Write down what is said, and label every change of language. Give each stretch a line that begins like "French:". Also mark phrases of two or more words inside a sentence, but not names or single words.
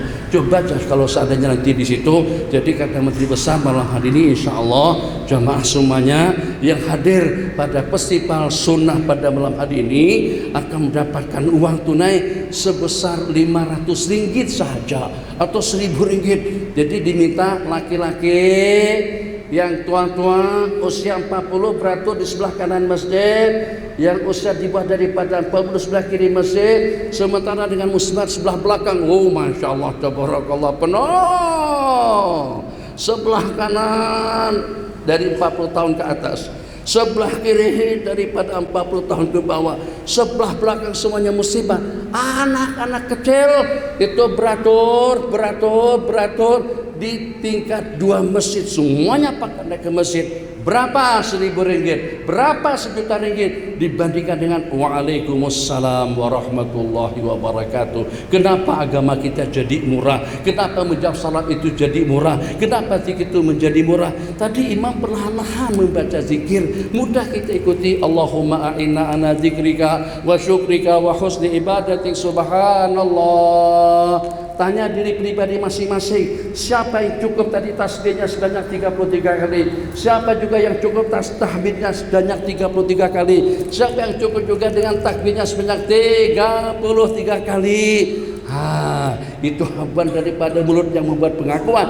Indonesian: Coba kalau seandainya nanti di situ. Jadi kata Menteri Besar malam hari ini,
Arabic: إن شاء الله
Indonesian: jamaah semuanya yang hadir pada festival sunnah pada malam hari ini akan mendapatkan uang tunai sebesar 500 ringgit saja atau 1000 ringgit. Jadi diminta laki-laki yang tua-tua usia 40 beratur di sebelah kanan masjid, yang usia di bawah daripada 40 sebelah kiri masjid, sementara dengan muslimat sebelah belakang. Oh,
Arabic: ما شاء الله، تبارك الله,
Indonesian: penuh. Sebelah kanan dari 40 tahun ke atas, sebelah kiri daripada 40 tahun ke bawah, sebelah belakang semuanya musibah. Anak-anak kecil itu beratur di tingkat 2 masjid, semuanya pakai naik ke masjid. Berapa 1000 ringgit, berapa 1 juta ringgit dibandingkan dengan
Arabic: وعليكم السلام ورحمة الله وبركاته.
Indonesian: Kenapa agama kita jadi murah? Kenapa menjawab salat itu jadi murah? Kenapa zikir itu menjadi murah? Tadi imam perlahan-lahan membaca zikir, mudah kita ikuti.
Arabic: اللهم أعنا على ذكرك وشكرك وحسن عبادتك.
Indonesian: Subhanallah. Tanya diri pribadi masing-masing, siapa yang cukup tadi tasbihnya sebanyak 33 kali? Siapa juga yang cukup tahmidnya sebanyak 33 kali? Siapa yang cukup juga dengan takbirnya sebanyak 33 kali? Itu habuan daripada mulut yang membuat pengakuan.